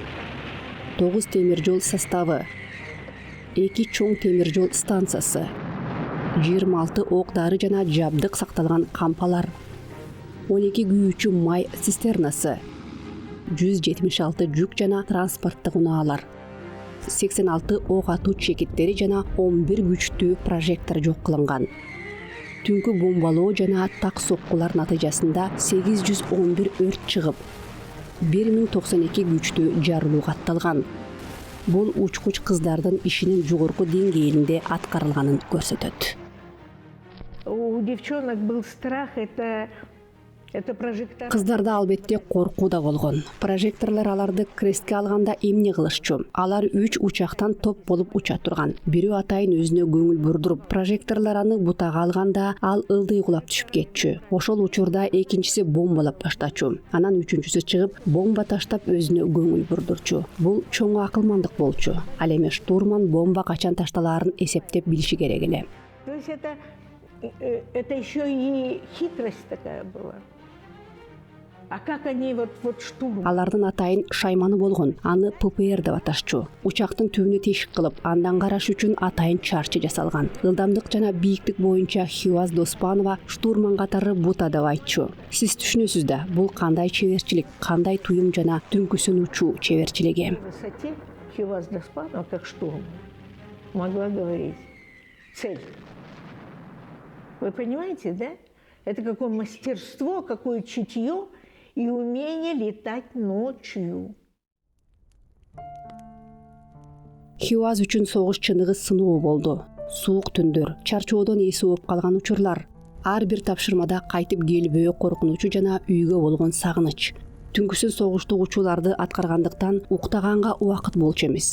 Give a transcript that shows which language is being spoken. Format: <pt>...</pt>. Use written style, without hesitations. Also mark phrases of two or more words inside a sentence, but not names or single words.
<ky>9 темир жол составы, 2 чоң темир жол станциясы, 26 ок дары жана жабдык сакталган кампалар, 12 күйүүчү май цистернасы, 176 жүк жана транспорттук унаалар, 86 ок атуу чекиттери жана 11 күчтүү прожектор жок кылынган. Түнкү бомбалоо жана так соккулар натыйжасында 811 өрт чыгып, 1092 күчтүү жарылуу катталган. Бул учкуч кыздардын ишинин жогорку деңгээлинде аткарылганын көрсөтөт.</ky> <ru>У девчонок был страх, это прожектор.</ru> <ky>Кыздарда албетте коркуу да болгон. Прожекторлор аларды крестке алганда эмне кылышчу? Алар 3 учактан топ болуп уча турган. Бирөө атайын өзүнө көңүл бурдуруп, прожекторлор аны бутага алганда ал ылдый кулап түшүп кетчү. Ошол учурда экинчиси бомбалап таштачу. Анан үчүнчүсү чыгып, бомба таштап өзүнө көңүл бурдурчу. Бул чоң акылмандык болчу. Ал эми штурман бомба качан ташталаарын эсептеп билиши керек эле.</ky> <ru>То есть это еще и хитрость такая была. А как они вот штурм?</ru> <ky>Алардын атайын шайманы болгон. Аны ППР деп аташчу. Учактын түбүнө тешик кылып, андан караш үчүн атайын чарчы жасалган. Ылдамдык жана бийиктик боюнча Хьюаз Доспанова штурман катары бута деп айтчу. Сиз түшүнөсүз да, бул кандай чеберчилик, кандай туюм жана түнкүсүн учуу чеберчилиги.</ky> <ru>В высоте Хьюаз Доспанова, как штурм, могла говорить цель. Вы понимаете, да? Это какое мастерство, какое чутье и умение летать ночью.</ru> <ky>Хьюаз үчүн согуш чыныгы сыноо болду. Суук түндөр, чарчоодон эси ооп калган учурлар. ар бир тапшырмада кайтып келбөө коркунучу жана үйгө болгон сагыныч. Түнкүсүн согуштук учууларды аткаргандыктан уктаганга убакыт болчу эмес.</ky>